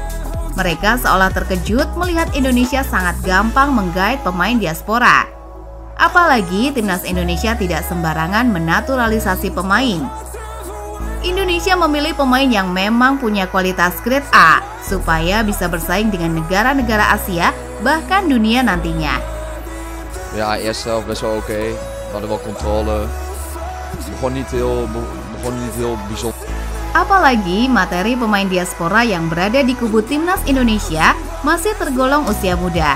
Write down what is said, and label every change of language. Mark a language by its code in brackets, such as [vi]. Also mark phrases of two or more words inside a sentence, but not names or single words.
[id] Mereka seolah terkejut melihat Indonesia sangat gampang menggait pemain diaspora. Apalagi timnas Indonesia tidak sembarangan menaturalisasi pemain. Indonesia memilih pemain yang memang punya kualitas [en] grade A [id] supaya bisa bersaing dengan negara-negara Asia bahkan dunia nantinya. [nl] Ja, eerst zelf best wel oké. We hadden wel controle. Begon niet heel bijzonder. [id] Apalagi materi pemain diaspora yang berada di kubu timnas Indonesia masih tergolong usia muda.